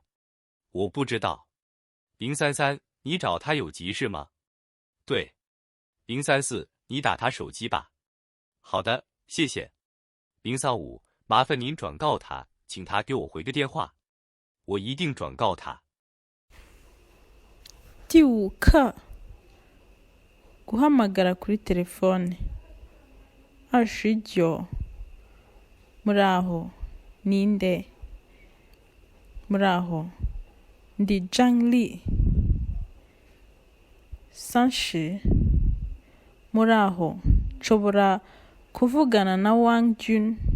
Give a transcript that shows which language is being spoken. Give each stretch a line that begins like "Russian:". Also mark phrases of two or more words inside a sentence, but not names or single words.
Chinese: 我不知道。033，你找他有急事吗？对。034，你打他手机吧。好的，谢谢。035，麻烦您转告他，请他给我回个电话。我一定转告他。
Kinyarwanda: 第5课 guhamagara kuri telefone. 29 muraho ninde? Muraho ndi Zhang Li. 30 muraho nshobora kuvugana na Wang Jun?